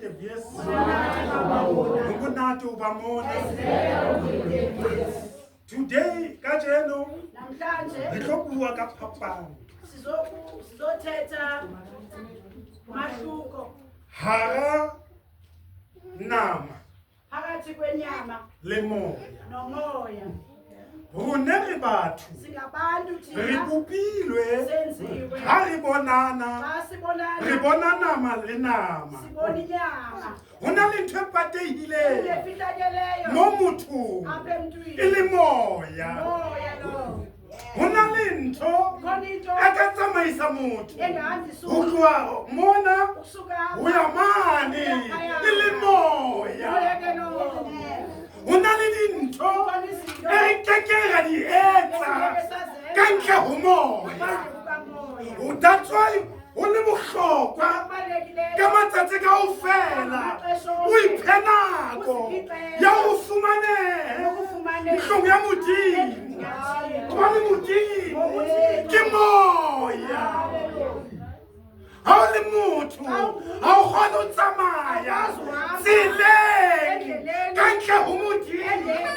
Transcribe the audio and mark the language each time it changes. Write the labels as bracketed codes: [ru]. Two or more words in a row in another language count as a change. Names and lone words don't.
[st] today, Kajeno, Hara Nama Lemoya Runeri bathu ribupilwe haribonana ribonana malenama hona le ntho e patehileng mo mothong e le moya hona le ntho e ka tsamaisa motho ho tloha mona ho ya mane e le moya hona le dintho e re keke ra di etsa ka ntle ho moya. [en] That's why [st] o le bohlokwa ka matsatsi kaofela o iphe nako ya ho fumaneha ntlong ya Modimo. Hobane Modimo ke moya. Ha o le motho ha o kgone ho tsamaya tseleng ka ntle ho Modimo.